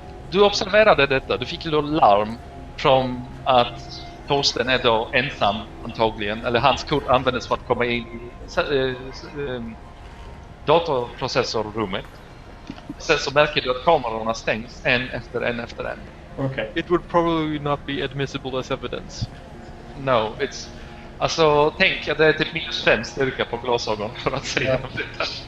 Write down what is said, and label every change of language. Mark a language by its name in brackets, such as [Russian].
[Swedish] Du observerade detta, du fick ju då larm från att Torsten är då ensam antagligen, eller hans kod användes för att komma in i datorprocessorrummet. Sen så märker du att kamerorna stängs en efter en. [English] Okay. it would probably not be admissible as evidence. No, it's... [Swedish] Alltså, tänk att det är typ -5 styrka på glasögon för att säga detta.